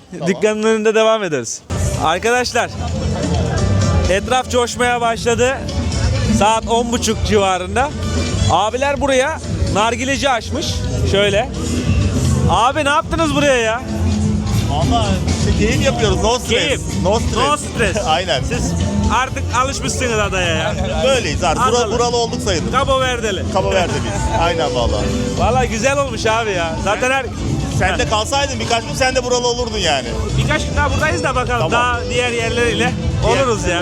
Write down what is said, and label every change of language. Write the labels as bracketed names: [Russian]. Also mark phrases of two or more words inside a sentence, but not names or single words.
[Turkish] Dükkanın önünde devam ederiz. Arkadaşlar etraf coşmaya başladı. Saat 10.30 civarında. Abiler buraya nargileci açmış. Şöyle. Abi ne yaptınız buraya ya? Ama keyif yapıyoruz. [English] No stress. [Turkish] Keyif. [English] No stress. No stress. [Turkish] Aynen. Siz artık alışmışsınız adaya ya. Böyleyiz artık. Adalı. Buralı olduk sayılır. Cabo Verde'li. Kaba verdi biz. Aynen valla. Valla güzel olmuş abi ya. Zaten Sen de kalsaydın birkaç gün sen de buralı olurdun yani. birkaç gün daha buradayız da bakalım. Tamam. Daha diğer yerleriyle oluruz ya.